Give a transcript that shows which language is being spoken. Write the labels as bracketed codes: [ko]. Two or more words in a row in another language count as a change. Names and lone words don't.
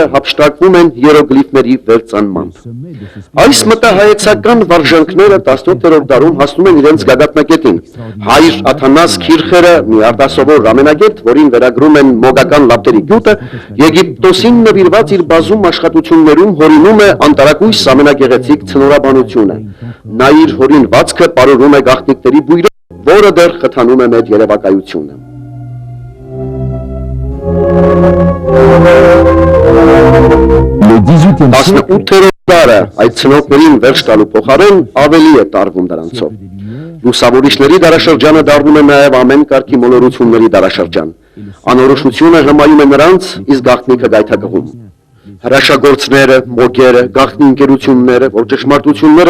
[hy] հափշտակվում են հիերոգլիֆների վերծանմամբ։ Այս մտահայեցական վարժանքները 17-րդ դարում հասնում են իրենց գագաթնակետին։ Հայր Աթանաս Քիրխերը, մի արտասովոր ամենագետ, որին վերագրում են մոգական լապտերի գյուտը, Եգիպտոսին նվիրված իր բազում աշխատություններում հորինում է անտարակույս ամենագեղեցիկ ցնորաբանությունը։ Նա իր հորինվածքը պարուրում է գաղտնիքների բույրով, որը դեռ խթանում է մեր երևակայությունը։ [fr] Le 18e siècle [hy] 18-րդ դարը այդ ցնորքներին վերջ տալու փոխարեն ավելի է տարվում դրանցով։ Լուսավորիչների դարաշրջանը դառնում է նաև ամեն կարգի մոլորությունների դարաշրջան։ Անորոշությունը հմայում է նրանց, իսկ գաղտնիքը գայթակղում։ Հրաշագործները, մոգերը, գաղտնի ընկերությունները, որ ճշմարտություններ